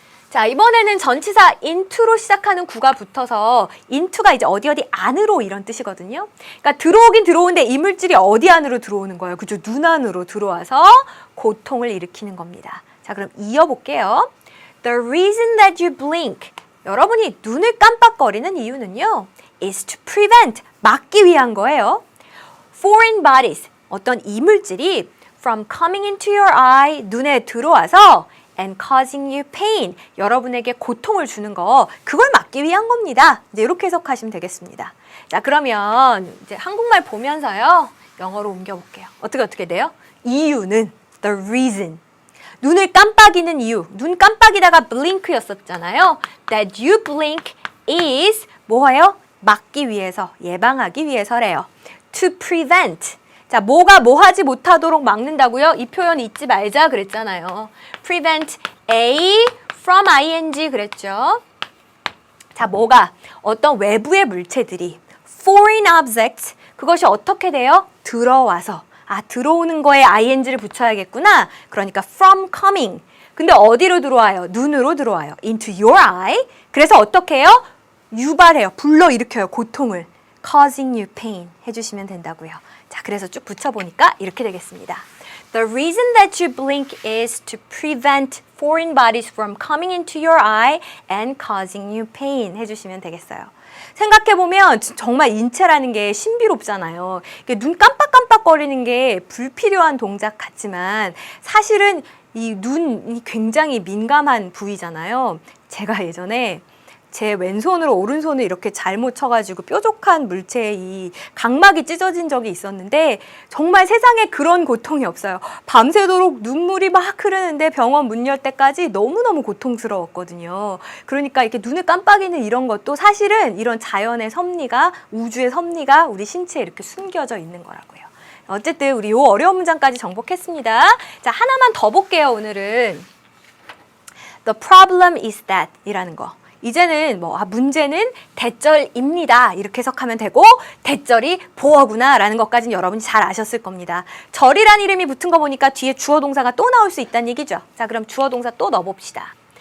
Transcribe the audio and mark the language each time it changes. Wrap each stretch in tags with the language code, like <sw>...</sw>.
<ko>자, 이번에는 전치사 into로 시작하는 구가 붙어서 into가 이제 어디 안으로 이런 뜻이거든요. 그러니까 들어오긴 들어오는데 이물질이 어디 안으로 들어오는 거예요? 그죠? 눈 안으로 들어와서 고통을 일으키는 겁니다. 자, 그럼 이어볼게요.</ko> <en>The reason that you blink.</en> <ko>여러분이 눈을 깜빡거리는 이유는요,</ko> <en>is to prevent,</en> <ko>막기 위한 거예요.</ko> <en>Foreign bodies,</en> <ko>어떤 이물질이</ko> <en>from coming into your eye,</en> <ko>눈에 들어와서</ko> <en>and causing you pain,</en> <ko>여러분에게 고통을 주는 거, 그걸 막기 위한 겁니다. 이제 이렇게 해석하시면 되겠습니다. 자, 그러면 이제 한국말 보면서요, 영어로 옮겨볼게요. 어떻게 돼요? 이유는</ko> <en>the reason.</en> <ko>눈을 깜빡이는 이유, 눈 깜빡이다가 blink였었잖아요.</ko> <en>That you blink is</en> <ko>뭐예요? 막기 위해서, 예방하기 위해서래요.</ko> <en>To prevent.</en> <ko>자, 뭐가 뭐 하지 못하도록 막는다고요? 이 표현 잊지 말자 그랬잖아요.</ko> <en>Prevent A from ing</en> <ko>그랬죠. 자, 뭐가? 어떤 외부의 물체들이</ko> <en>foreign objects,</en> <ko>그것이 어떻게 돼요? 들어와서. 들어오는 거에 ing를 붙여야겠구나. 그러니까</ko> <en>from coming.</en> <ko>근데 어디로 들어와요? 눈으로 들어와요.</ko> <en>into your eye.</en> <ko>그래서 어떻게 해요? 유발해요. 불러일으켜요. 고통을.</ko> <en>causing you pain</en> <ko>해주시면 된다고요. 자, 그래서 쭉 붙여보니까 이렇게 되겠습니다.</ko> <en>The reason that you blink is to prevent foreign bodies from coming into your eye and causing you pain</en> <ko>해주시면 되겠어요. 생각해보면 정말 인체라는 게 신비롭잖아요. 눈 깜빡깜빡거리는 게 불필요한 동작 같지만 사실은 이 눈이 굉장히 민감한 부위잖아요. 제가 예전에 제 왼손으로 오른손을 이렇게 잘못 쳐가지고 뾰족한 물체에 이 각막이 찢어진 적이 있었는데 정말 세상에 그런 고통이 없어요. 밤새도록 눈물이 막 흐르는데 병원 문 열 때까지 너무너무 고통스러웠거든요. 그러니까 이렇게 눈을 깜빡이는 이런 것도 사실은 이런 자연의 섭리가, 우주의 섭리가 우리 신체에 이렇게 숨겨져 있는 거라고요. 어쨌든 우리 요 어려운 문장까지 정복했습니다. 자, 하나만 더 볼게요, 오늘은.</ko> <en>The problem is that</en> <ko>이라는 거. 이제는 문제는 대절입니다. 이렇게 해석하면 되고 대절이 보어구나 라는 것까지는 여러분이 잘 아셨을 겁니다. 절이란 이름이 붙은 거 보니까 뒤에 주어 동사가 또 나올 수 있다는 얘기죠. 자, 그럼 주어 동사 또 넣어봅시다.</ko>